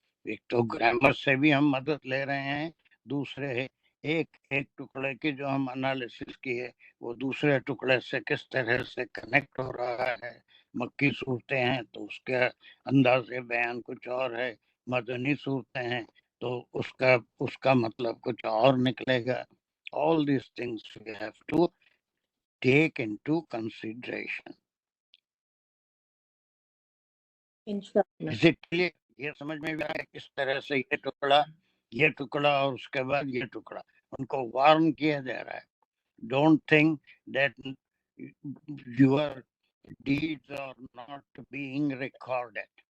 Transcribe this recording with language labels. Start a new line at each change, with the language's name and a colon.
Urdu: ایک تو گرامر سے بھی ہم مدد لے رہے ہیں، دوسرے ایک ایک ٹکڑے کی جو ہم انالیسس کی ہے، وہ دوسرے ٹکڑے سے کس طرح سے کنیکٹ ہو رہا ہے. مکی صورتیں ہیں تو اس کے انداز بیان کچھ اور ہے، مدنی صورتیں ہیں تو اس کا مطلب کچھ اور نکلے گا.
English: All these things we have to take into consideration.
Urdu: انشاءاللہ. اسی لیے یہ سمجھ میں بھی آیا کس طرح سے یہ ٹکڑا اور اس کے بعد یہ ٹکڑا ان کو وارن کیا جا رہا ہے.
English: Don't think that your deeds are not being recorded.